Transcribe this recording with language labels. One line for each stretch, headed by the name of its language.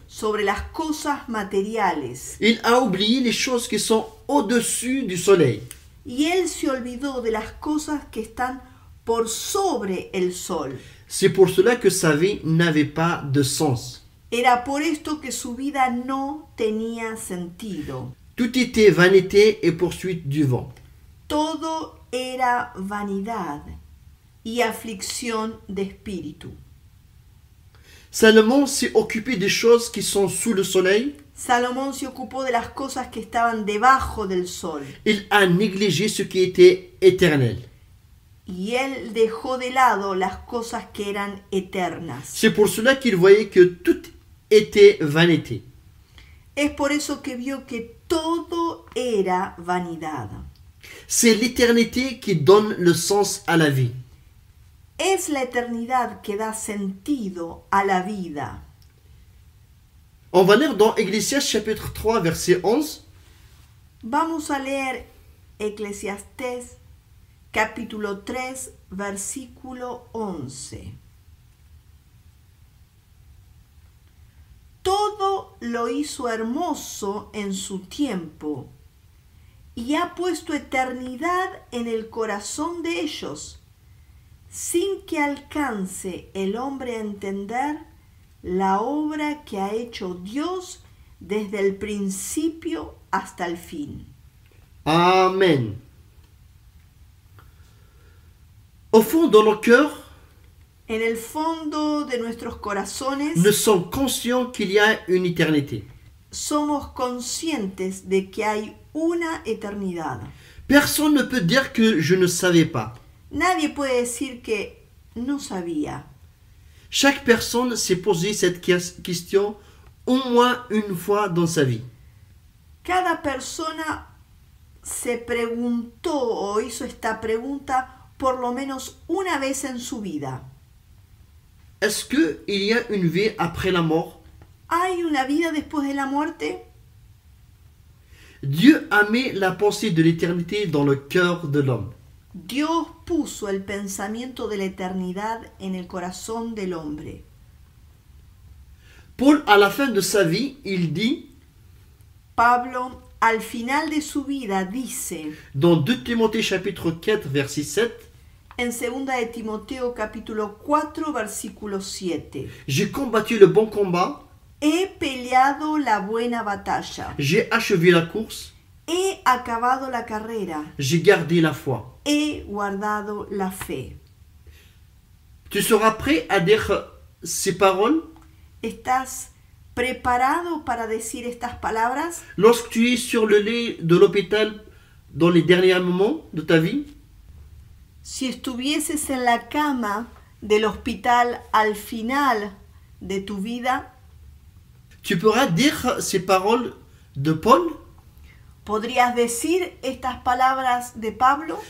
Spanish: sobre las cosas materiales.
French: Il a oublié les choses qui sont au-dessus du soleil.
Spanish: Y él se olvidó de las cosas que están por sobre el sol.
French: C'est pour cela que sa vie n'avait pas de sens.
Spanish: Era por esto que su vida no tenía sentido.
French: Tout était vanité et poursuite du vent.
Spanish: Todo era vanidad y aflicción de espíritu.
French: Salomon s'est occupé des choses qui sont sous le soleil.
Spanish: Salomón se ocupó de las cosas que estaban debajo del sol.
French: Il a négligé ce qui était éternel.
Spanish: Y él dejó de lado las cosas que eran eternas.
French: C'est pour cela qu'il voyait que tout était vanité.
Spanish: Es por eso que vio que todo era vanidad.
French: C'est l'éternité qui donne le sens à la vie.
Spanish: Es la eternidad que da sentido a la vida.
French: On va lire dans Ecclésiaste chapitre 3 verset 11.
Spanish: Vamos a leer Eclesiastés capítulo 3 versículo 11. Todo lo hizo hermoso en su tiempo y ha puesto eternidad en el corazón de ellos, sin que alcance el hombre a entender la obra que ha hecho Dios desde el principio hasta el fin. Amen.
French: Au fond, dans nos cœurs,
Spanish: En el fondo de nuestros corazones
French: nous sommes conscients qu'il y a une éternité.
Spanish: somos conscientes de que hay una eternidad.
French: Personne ne peut dire que je ne savais pas.
Spanish: Nadie puede decir que no sabía.
French: Chaque personne s'est posé cette question au moins une fois dans sa vie.
Spanish: Cada persona se preguntó o hizo esta pregunta por lo menos una vez en su vida.
French: Est-ce qu'il y a une vie après la mort?
Spanish: ¿Hay una vida después de la muerte?
French: Dieu a mis la pensée de l'éternité dans le cœur de l'homme.
Spanish: Dios puso el pensamiento de la eternidad en el corazón del hombre.
French: Paul, à la fin de sa vie, il dit,
Spanish: Pablo, al final de su vida, dice
French: dans 2 Timothée chapitre 4 verset 7,
Spanish: en 2 de Timoteo capítulo 4 versículo 7,
French: j'ai combattu le bon combat,
Spanish: he peleado la buena batalla,
French: j'ai achevé la course,
Spanish: he acabado la carrera,
French: j'ai gardé la foi.
Spanish: he guardado la fe.
French: Tu seras prêt à dire ces paroles
Spanish: ¿Estás preparado para decir estas palabras?
French: lorsque tu es sur le lit de l'hôpital dans les derniers moments de ta vie?
Spanish: Si estuvieses en la cama del hospital al final de tu vida,
French: Tu pourras dire ces paroles de Paul?
Spanish: ¿podrías decir estas palabras de Pablo?